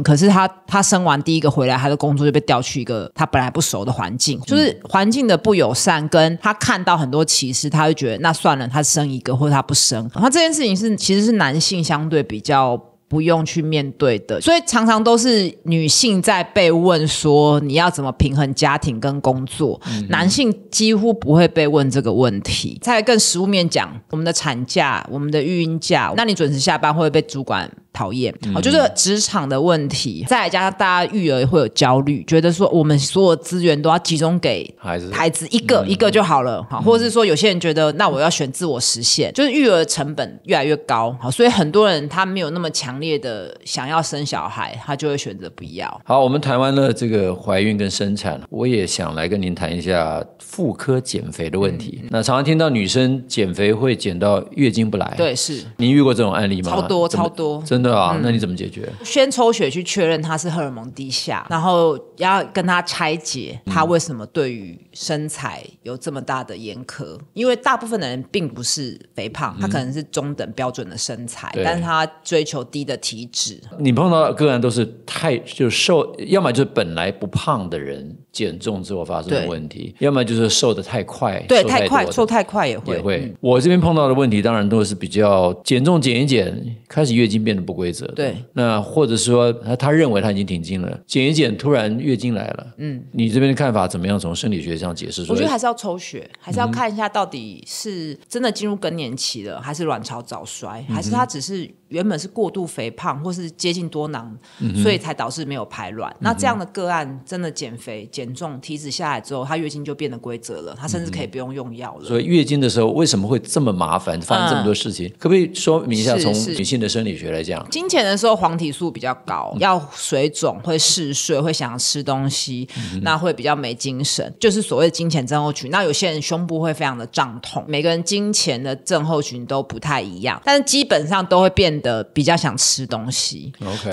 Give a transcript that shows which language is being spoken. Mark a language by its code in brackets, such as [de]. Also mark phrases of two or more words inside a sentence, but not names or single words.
[zh] 可是他生完第一個回來，他的工作就被調去一個他本來不熟的環境，就是環境的不友善，跟他看到很多歧視，他就覺得那算了，他生一個或者他不生。他這件事情其實是男性相對比較不用去面對的，所以常常都是女性在被問說你要怎麼平衡家庭跟工作，男性幾乎不會被問這個問題。再更實務面講，我們的產假、我們的育嬰假，那你準時下班會不會被主管討厭？就是職場的問題。再來加上大家育兒會有焦慮，覺得說我們所有資源都要集中給孩子一個就好了，或者是說有些人覺得那我要選自我實現，就是育兒成本越來越高，所以很多人他沒有那麼強烈的想要生小孩，他就會選擇不要。好，我們談完了這個懷孕跟生產，我也想來跟您談一下婦科減肥的問題。那常常聽到女生減肥會減到月經不來，對，是。您遇過這種案例嗎？超多，真的啊？那你怎麼解決？先抽血去確認他是荷爾蒙低下，然後要跟他拆解他為什麼對於身材有這麼大的嚴苛。因為大部分的人並不是肥胖，他可能是中等標準的身材，但是他追求低的體脂。你碰到的個案都是就瘦，要麼就是本來不胖的人減重之後發生的問題，要麼就是瘦得太快，對，瘦太快也會。我這邊碰到的問題當然都是比較減重減一減，開始月經變得不規則的。對，那或者說他認為他已經停經了，減一減突然月經來了，你這邊的看法怎麼樣？從生理學上解釋？我覺得還是要抽血，還是要看一下到底是真的進入更年期了，還是卵巢早衰，還是他只是原本是過度肥胖或是接近多囊，所以才導致沒有排卵。那這樣的個案真的減肥減重體脂下來之後，他月經就變得規則了，他甚至可以不用用藥了。所以月經的时候为什么會這麼麻煩，發生這麼多事情？可不可以說明一下，從女性的生理學來講？經前的時候黃體素比較高，要水腫，會嗜睡，會想吃東西，那會比較沒精神，就是所謂的經前症候群。那有些人胸部會非常的脹痛，每個人經前的症候群都不太一樣，但是基本上都會變得比較想吃東西。Okay.